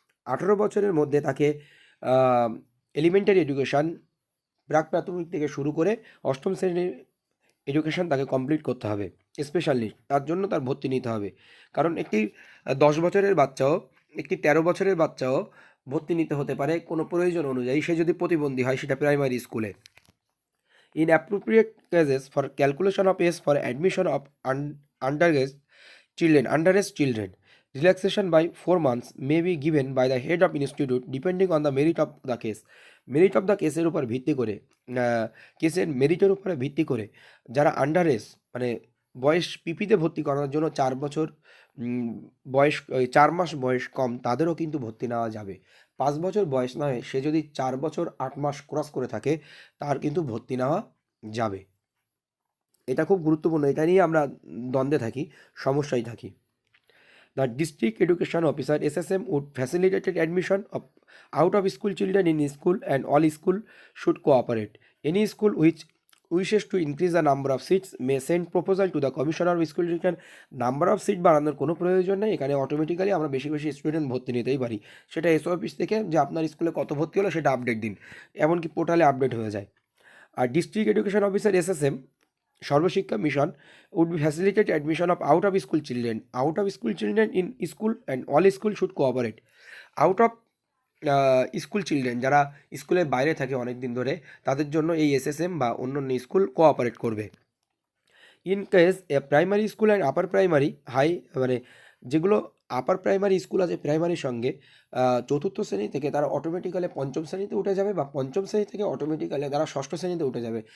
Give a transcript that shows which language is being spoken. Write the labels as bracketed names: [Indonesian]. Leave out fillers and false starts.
[Bangla] 18 বছরের মধ্যে তাকে এলিমেন্টারি এডুকেশান প্রাক প্রাথমিক থেকে শুরু করে অষ্টম শ্রেণীর এডুকেশান তাকে কমপ্লিট করতে হবে। স্পেশাল নিড তার জন্য তার ভর্তি নিতে হবে, কারণ একটি 10 বছরের বাচ্চাও, একটি 13 বছরের বাচ্চাও ভর্তি নিতে হতে পারে কোনো প্রয়োজন অনুযায়ী, সে যদি প্রতিবন্ধী হয় সেটা প্রাইমারি স্কুলে। [English] In appropriate cases for calculation of age for admission of underage children, relaxation by 4 months may be given by the head of institute depending on the merit of the case. [Bangla] Merit of the কেসের উপর ভিত্তি করে, কেসের মেরিটের উপরে ভিত্তি করে যারা under age মানে বয়স পিপিতে ভর্তি করানোর জন্য 4 বছর বয়স 4 মাস বয়স কম, তাদেরও কিন্তু ভর্তি নেওয়া যাবে। 5 বছর বয়স নয়, সে যদি 4 বছর 8 মাস ক্রস করে থাকে তার কিন্তু ভর্তি নেওয়া যাবে। এটা খুব গুরুত্বপূর্ণ, এটা নিয়ে আমরা দ্বন্দ্বে থাকি, সমস্যায় থাকি। [English] The district education officer SSM would facilitate admission of out of school children in school, and all school should cooperate. Any school which wishes to increase the number of seats may send proposal to the commissioner of school education. [Bangla] Number of seat বাড়ানোর কোনো প্রয়োজন নেই, এখানে automatically আমরা বেশি বেশি student ভর্তি নিতেই পারি। সেটা এসও অফিস থেকে যে আপনার স্কুলে কত ভর্তি হলো সেটা আপডেট দিন, এমনকি পোর্টালে আপডেট হয়ে যায়। [English] R district education officer SSM Sarva Shiksha mission would be facilitate admission of out of school children in school, and all school should cooperate. [Bangla] Out of school children যারা স্কুলের বাইরে থাকে অনেক দিন ধরে, তাদের জন্য এই SSM বা অন্যান্য স্কুল কোঅপারেট করবে। [English] in case a primary school and upper primary high [Bangla] মানে যেগুলো আপার প্রাইমারি স্কুল আছে প্রাইমারির সঙ্গে, চতুর্থ শ্রেণী থেকে তারা অটোমেটিক্যালি পঞ্চম শ্রেণীতে উঠে যাবে, বা পঞ্চম শ্রেণী থেকে অটোমেটিক্যালি তারা ষষ্ঠ শ্রেণীতে উঠে যাবে।